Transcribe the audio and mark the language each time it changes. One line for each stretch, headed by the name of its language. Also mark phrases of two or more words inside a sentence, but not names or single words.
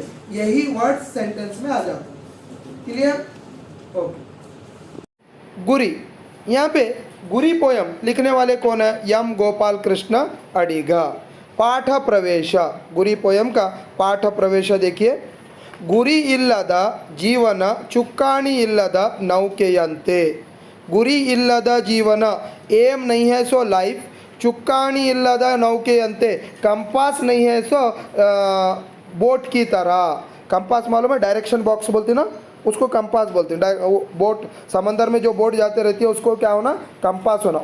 Hindi: यही
English: word sentence
Hindi: में आ जाता है. क्लियर? ओके. गुरी, यहाँ पे गुरी पोयम लिखने वाले कौन है? एम गोपाल कृष्ण अडिगा. पाठ प्रवेश, गुरी पोयम का पाठ प्रवेश देखिए.
Kannada: ಗುರಿ ಇಲ್ಲದ ಜೀವನ ಚುಕ್ಕಾಣಿ ಇಲ್ಲದ ನೌಕೆಯಂತೆ. ಗುರಿ ಇಲ್ಲದ ಜೀವನ,
Hindi: एम नहीं है सो लाइफ.
Kannada: ಚುಕ್ಕಾಣಿ ಇಲ್ಲದ ನೌಕೆಯಂತೆ,
Hindi: कंपास नहीं है सो बोट की तरह. कंपास मालूम है?
English: direction box
Hindi: बोलते ना, उसको कंपास बोलते हैं. बोट समंदर में जो बोट जाते रहती है उसको क्या होना? कंपास होना.